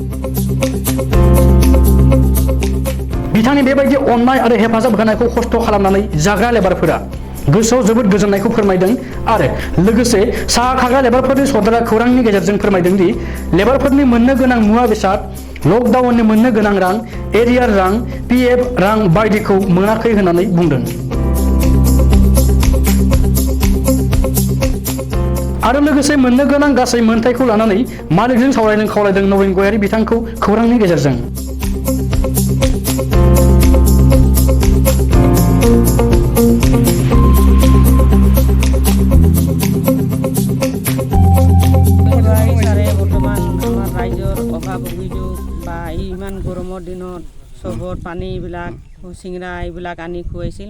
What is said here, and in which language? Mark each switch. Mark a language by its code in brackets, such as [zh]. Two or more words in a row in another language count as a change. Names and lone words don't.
[brx] बिथांनि बेबायदि अननाय आरो हेफाजाब होनायखौ खस्थ' खालामनानै जाग्रा लेबारफोरा गोसोआव जोबोद गोजोननायखौ फोरमायदों आरो लोगोसे साहा खाग्रा लेबारफोरनि सदरा खौरांनि गेजेरजों फोरमायदों दि लेबारफोरनि मोननो गोनां मुवा बेसाद, लकडाउननि मोननो गोनां रां, एरियार रां, PF रां बायदिखौ मोनाखै होननानै बुंदों। आरो लोगोसे मोननो गोनां गासै मोनथायखौ लानानै मालिकजों सावरायनो खावलायदों नवीन गयारि बिथांखौ खौरांनि गेजेरजों। [as] ইমান গৰমৰ দিনত চবত পানী এইবিলাক চিংৰা এইবিলাক আনি খুৱাইছিল।